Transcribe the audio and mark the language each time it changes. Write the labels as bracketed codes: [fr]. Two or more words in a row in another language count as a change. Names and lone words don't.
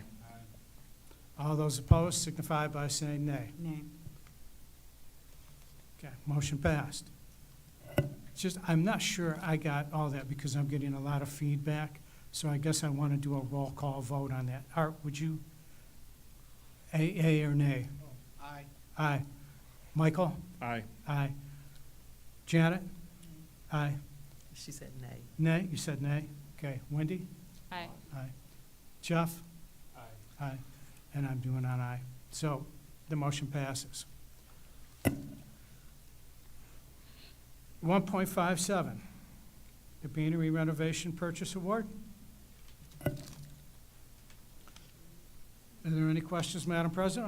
[en] All those opposed signify by saying nay. Nay. Okay, motion passed. It's just, I'm not sure I got all that because I'm getting a lot of feedback, so I guess I want to do a roll call vote on that. Art, would you, A or nay? Aye. Aye. Michael? Aye. Aye. Janet? Aye. She said nay. Nay? You said nay? Okay. Wendy? Aye. Aye. Jeff? Aye. Aye. And I'm doing an aye. So the motion passes. 1.57, the Beanery Renovation Purchase Award. Are there any questions, Madam President?